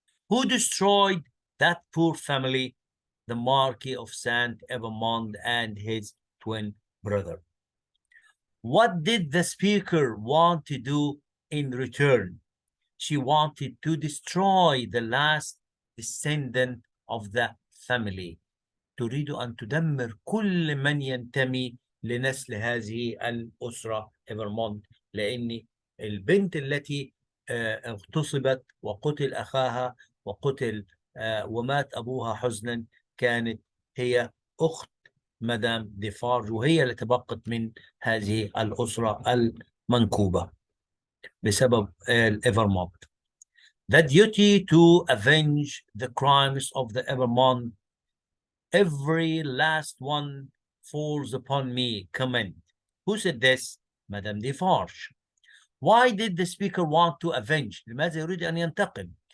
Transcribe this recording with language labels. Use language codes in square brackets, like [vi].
[en] Who destroyed that poor family? The Marquis of Saint-Evremond and his twin brother. What did the speaker want to do in return? She wanted to destroy the last descendant of the family. [ar] تريد أن تدمر كل من ينتمي لنسل هذه الأسرة إيفرمونت، لأن البنت التي اغتصبت وقتل أخاها وقتل ومات أبوها حزنا كانت هي أخت مدام ديفارج، وهي اللي تبقت من هذه الأسرة المنكوبة بسبب الإيفرمونت. [en] The duty to avenge the crimes of the Evermont, every last one falls upon me. Comment. Who said this? Madame Defarge. Why did the speaker want to avenge? [ar] لماذا يريد أن ينتقم?